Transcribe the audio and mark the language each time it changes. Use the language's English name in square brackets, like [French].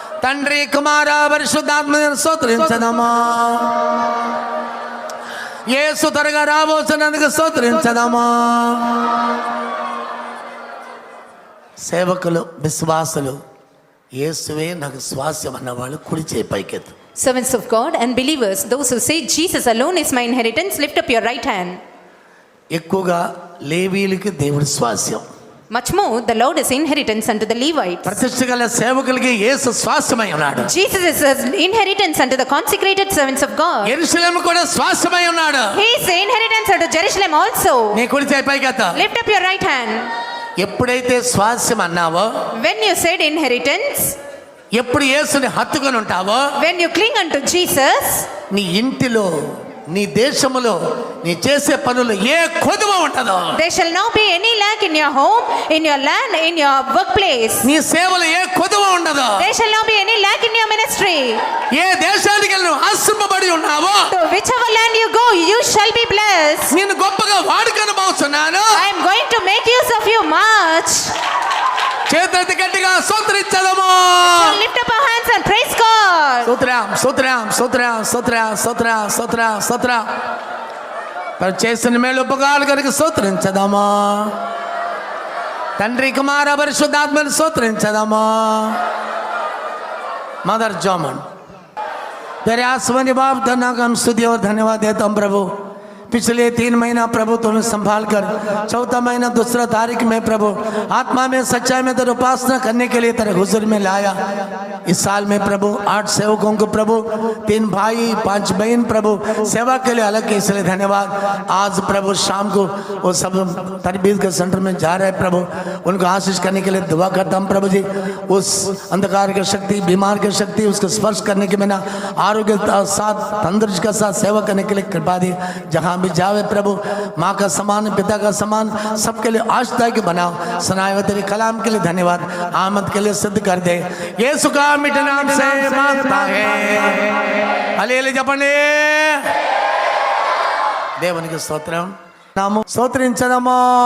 [Telugu] తండ్రి కుమార పరిశుద్ధాత్మను స్తోత్రించదమా. యేసు త్వరగా రాబోతున్నందుకు స్తోత్రించదమా. సేవకులు విశ్వాసులు యేసువే నాకు స్వాస్థ్యం అన్నవాళ్ళు కుడి చేయి పైకెత్తు. [English] Servants of God and believers, those who say Jesus alone is my inheritance, lift up your right hand. [Telugu] ఎక్కువగా లేవీయులకి దేవుడి స్వాస్థ్యం. [English] Much more, the Lord is inheritance unto the Levites. [Telugu] ప్రతిష్ఠ గల సేవకులకి యేసు స్వాస్థ్యమై ఉన్నాడు. [English] Jesus is an inheritance unto the consecrated servants of God. [Telugu] యెరూషలేము కూడా స్వాస్థ్యమై ఉన్నాడు. [English] He is the inheritance unto Jerusalem also. [Telugu] నీ కుడి చేయి పైకెత్తు. [English] Lift up your right hand. [Telugu] ఎప్పుడైతే స్వాస్థ్యం అన్నావో, [English] When you said inheritance, [Telugu] ఎప్పుడు యేసుని హత్తుకొని ఉంటావో, [English] when you cling unto Jesus, [Telugu] నీ ఇంటిలో నీ దేశములో నీ చేసే పనులు ఏ కొదువ ఉంటదో. [English] there shall not be any lack in your home, in your land, in your workplace. [Telugu] నీ సేవలు ఏ కొదువ ఉండదో. [English] There shall not be any lack in your ministry. [Telugu] ఏ దేశానికి వెళ్ళి నువ్వు ఆశ్రమపడి ఉన్నావో, [English] So whichever land you go, you shall be blessed. [Telugu] నేను గొప్పగా వాడుకొనబోతున్నాను. [English] I am going to make use of you much. [Telugu] చేతులెత్తి గట్టిగా స్తోత్రించదము. [English] So lift up our hands and praise God. [Telugu] స్తోత్రం స్తోత్రం స్తోత్రం స్తోత్రం స్తోత్రం స్తోత్రం స్తోత్రం. మరి చేసిన మేలు ఉపకారాలు కనుక స్తోత్రించదమా. తండ్రి కుమార పరిశుద్ధాత్మను స్తోత్రించదమా. [Hindi] मदर जॉमन तेरे आसमानी बाप धन्यवाद हम स्तुति और धन्यवाद देता हूँ प्रभु. पिछले 3 महीना प्रभु तूने संभाल कर, चौथा महीना 2 तारीख में प्रभु आत्मा में सच्चाई में तेरे उपासना करने के लिए तेरे हुजूर में लाया। इस साल में प्रभु 8 सेवकों को प्रभु, 3 भाई 5 बहन प्रभु सेवा के लिए अलग, इसलिए धन्यवाद। आज प्रभु शाम को वो सब तरबीयत के सेंटर में जा रहे प्रभु, उनको आशीष करने के लिए दुआ करता हूँ प्रभु जी। उस अंधकार की शक्ति, बीमार की शक्ति, उसको स्पर्श करने के बिना आरोग्य के साथ, तंदुरुस्त के साथ सेवा करने के लिए कृपा दी। जहाँ भी जावे प्रभु, माँ का समान, पिता का समान, सबके लिए आशदायक बनाओ। सुनाए हुए तेरे कलाम के लिए धन्यवाद। आमद के लिए सिद्ध कर दे, यीशु का मिठे नाम से मांगता है। [Telugu] हालेलुया जपने దేవునికి స్తోత్రం. నామం స్తోత్రించదమా.